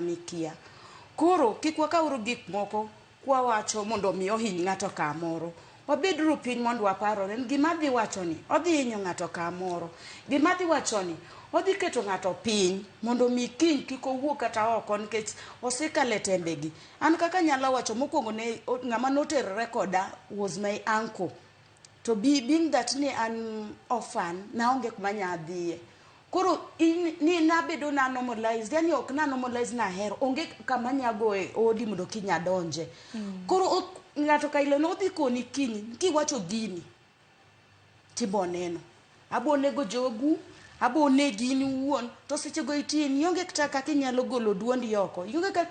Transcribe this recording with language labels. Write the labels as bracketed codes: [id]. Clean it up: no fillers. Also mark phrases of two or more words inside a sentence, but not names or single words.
[luo] mikia koro kik wakawru gik moko kwa wacho mondo mi ohiny ng'ato kamoro wabedru piny mondo waparore gima dhi wacho ni odhi hinyo ng'ato kamoro gima dhi wacho ni odhi keto ng'ato piny mondo mi kiny kik owuok kata oko nikech osekale tembegi an kaka nyalo wacho mokwongo ne ng'ama noterore koda [en] was my uncle to being that [luo] ni an orphan naonge kuma nyadhiye koro ni nabedo na normalized yani ok na normalized na hero onge kama nyago e odi mondo kinya donje koro ng'ato kailo no dhi koni kiny kiwacho gini tiboneno abonego jogu abonegi ni wuon to seche go itini onge kata kaka inyalo golo duondi oko onge kaka